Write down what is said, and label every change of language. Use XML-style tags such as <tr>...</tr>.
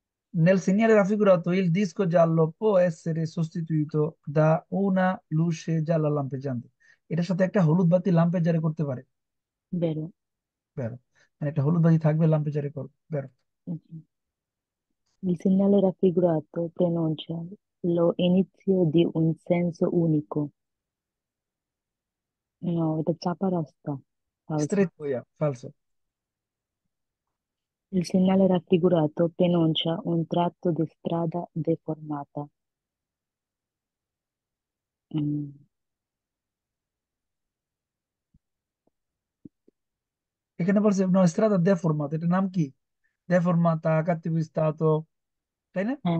<it>Nel segnale raffigurato il disco giallo può essere sostituito da una luce gialla lampeggiante।</it> <bn>এটার সাথে একটা হলুদ বাতি লাম্পেজারে করতে পারে।</bn> <it>Vero?</it> <bn>বেরো, মানে একটা হলুদ বাতি থাকবে লাম্পেজারে করবে।</bn> <it>বেরো। Mhm. Il segnale raffigurato preannuncia lo inizio di un senso unico.</it> <bn>No, এটা চাপা রাস্তা।</bn> <it>Falso.</it> <bn>স্ট্রেট হইয়া ফালসো।</bn> <it>Il segnale raffigurato preannuncia un tratto di strada deformata. Mm,</it> <bn>এখানে বলছে</bn> <it>no strada deformata,</it> <bn>এটার নাম কি?</bn> <it>deformata, cattivo stato, তাই না?</it>